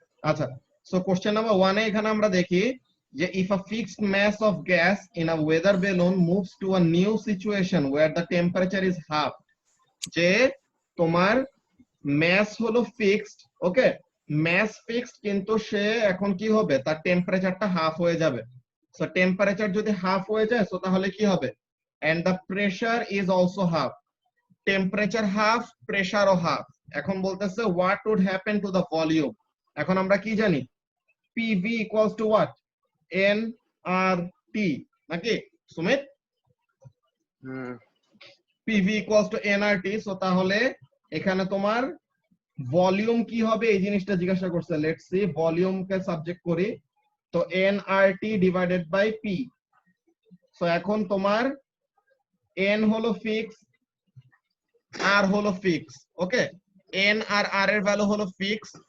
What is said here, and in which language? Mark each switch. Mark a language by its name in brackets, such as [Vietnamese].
[English] আচ্ছা, so question number 1 এ এখানে আমরা দেখি যে if a fixed mass of gas in a weather balloon moves to a new situation where the temperature is half, [Bangla] যে তোমার mass হলো fixed, ওকে, mass fixed, কিন্তু সে এখন কি হবে, তার টেম্পারেচারটা হাফ হয়ে যাবে। so টেম্পারেচার যদি হাফ হয়ে যায় so তাহলে কি হবে, [English] and the pressure is also half, [Bangla] temperature half, প্রেসারও half. এখন বলতেছে [English] what would happen to the volume, [Bangla] এখন আমরা কি জানি PV equals to what, nRT, নাকি Sumit? PV equals to nRT, so তাহলে এখানে তোমার ভলিউম কি হবে এই জিনিসটা জিজ্ঞাসা করছে। লেটস সি, ভলিউমকে সাবজেক্ট করি, তো nRT divided by P। So এখন তোমার n হলো ফিক্স, r হলো ফিক্স, ওকে, n আর r এর ভ্যালু হলো ফিক্স।